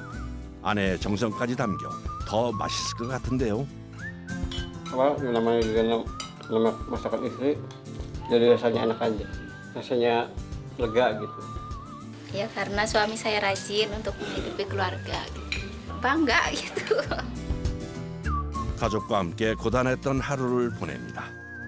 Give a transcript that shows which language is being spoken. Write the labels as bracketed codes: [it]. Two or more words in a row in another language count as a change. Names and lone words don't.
[ko] 아내의 정성까지 담겨 더 맛있을 것 같은데요. [id] Apa namanya juga nama masakan istri, jadi rasanya enak aja. Rasanya lega gitu. Ya karena suami saya rajin untuk menghidupi keluarga gitu. Bangga gitu. [ko] 가족과 함께 고단했던 하루를 보냅니다.